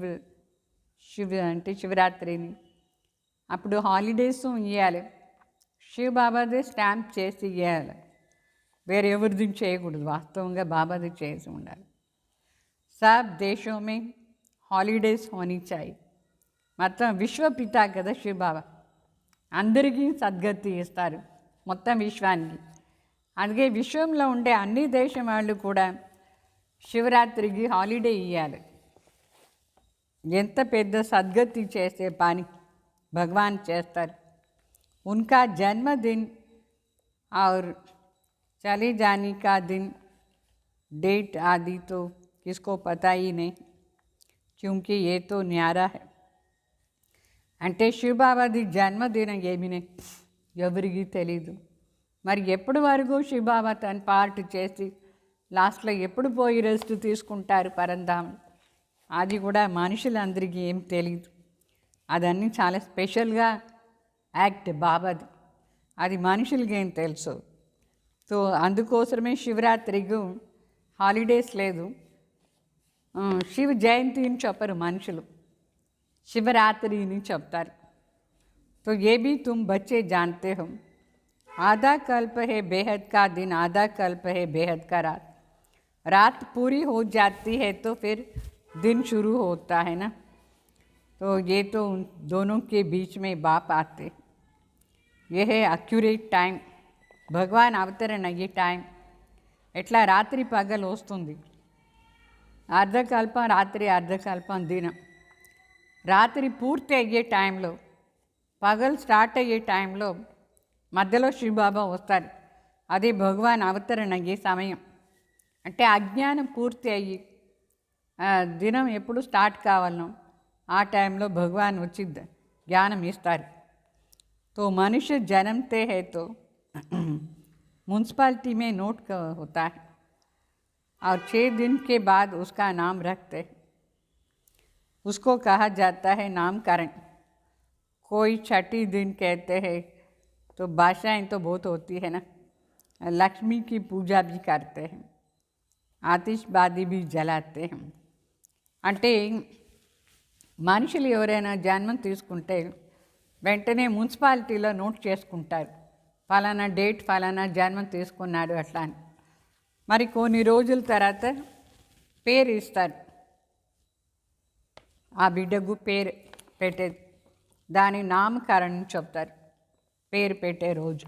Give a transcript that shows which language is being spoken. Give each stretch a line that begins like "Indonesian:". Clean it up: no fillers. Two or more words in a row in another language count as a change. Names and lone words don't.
Telugu: అంటే శివరాత్రిని అప్పుడు హాలిడేస్ ఇవ్వాలి. శివబాబాదే స్టాంప్ చేసి ఇవ్వాలి, వేరే ఎవరిది చేయకూడదు. వాస్తవంగా బాబాది చేసి ఉండాలి.
Hindi: सब देश में हॉलिडेज़ होनी चाहिए.
Telugu: మొత్తం విశ్వపిత కదా శివబాబా, అందరికీ సద్గతి ఇస్తారు మొత్తం విశ్వానికి. అందుకే విశ్వంలో ఉండే అన్ని దేశం వాళ్ళు కూడా శివరాత్రికి హాలిడే ఇవ్వాలి. ఎంత పెద్ద సద్గతి చేసే పని భగవాన్ చేస్తారు.
Hindi: उनका जन्मदिन और चले जाने का दिन, डेट आदि तो किसको पता ही नहीं, क्योंकि ये तो न्यारा है.
Telugu: అంటే శివబాబాది జన్మదినం ఏమినే ఎవరికి తెలీదు. మరి ఎప్పటి వరకు శివబాబా తన పార్ట్ చేసి లాస్ట్లో ఎప్పుడు పోయి రెస్ట్ తీసుకుంటారు పరంధామం, అది కూడా మనుషులందరికీ ఏం తెలీదు. అదన్నీ చాలా స్పెషల్గా యాక్ట్ బాబాది, అది మనుషులకి ఏం తెలుసు. సో అందుకోసమే శివరాత్రికి హాలిడేస్ లేదు. శివ జయంతి అని చెప్పరు మనుషులు,
Hindi: शिवरात्रि नहीं చెప్తారు. तो ये भी तुम बच्चे जानते हो, आधा कल्प है बेहद का दिन, आधा कल्प है बेहद का रात. रात पूरी हो जाती है तो फिर दिन शुरू होता है ना. तो ये तो उन दोनों के बीच में बाप आते. ये है
English: accurate time.
Telugu: భగవాన్ అవతరణ ఈ టైం. ఎట్లా రాత్రి పగలు వస్తుంది, అర్ధకల్పం రాత్రి, అర్ధకల్పం దినం. రాత్రి పూర్తి అయ్యే టైంలో, పగలు స్టార్ట్ అయ్యే టైంలో మధ్యలో శివబాబా వస్తారు. అది భగవాన్ అవతరణ అయ్యే సమయం. అంటే అజ్ఞానం పూర్తి అయ్యి దినం ఎప్పుడు స్టార్ట్ కావాలనో ఆ టైంలో భగవాన్ వచ్చి జ్ఞానం ఇస్తారు.
Hindi: तो मनुष्य जन्मते हैं तो म्यूनसिपालिटी में नोट होता है और 6 दिन के बाद उसका नाम रखते हैं. उसको कहा जाता है नामकरण. कोई 6 दिन कहते हैं. तो भाषाएं तो बहुत होती है ना. लक्ष्मी की पूजा भी करते हैं, आतिशबाजी भी जलाते हैं.
Telugu: అంటే మనుషులు ఎవరైనా జన్మం తీసుకుంటే వెంటనే మున్సిపాలిటీలో నోట్ చేసుకుంటారు, ఫలానా డేట్ ఫలానా జన్మం తీసుకున్నాడు అట్లా అని. మరి కొన్ని రోజుల తర్వాత పేరు ఇస్తారు, ఆ బిడ్డకు పేరు పెట్టేది, దాని నామకరణం చెప్తారు, పేరు పెట్టే రోజు.